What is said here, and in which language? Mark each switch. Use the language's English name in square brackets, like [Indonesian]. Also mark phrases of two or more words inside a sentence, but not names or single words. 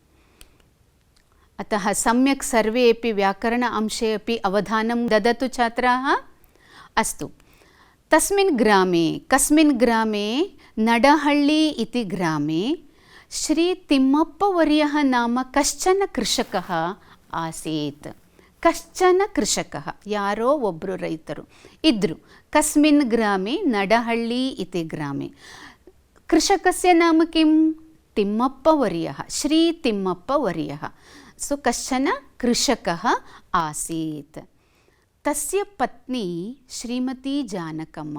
[Sanskrit] अतः सम्यक् सर्वेपि व्याकरण अंशे अपि अवधानं ददतु छात्राः। अस्तु, तस्मिन् ग्रामे, कस्मिन् ग्रामे? नडहळ्ळि इति ग्रामे श्री तिम्मप्पवर्यः नाम कश्चन कृषकः आसीत्। कश्चन कृषकः, [Kannada] ಯಾರೋ ಒಬ್ಬರು ರೈತರು ಇದ್ರು। [Sanskrit] कस्मिन् ग्रामे? नडहळ्ळि इति ग्रामे। कृषकस्य नाम किं? तिम्मप्पवर्यः, श्री तिम्मप्पवर्यः। सो कश्चन कृषकः आसीत्। तस्य पत्नी श्रीमती जानकम्म।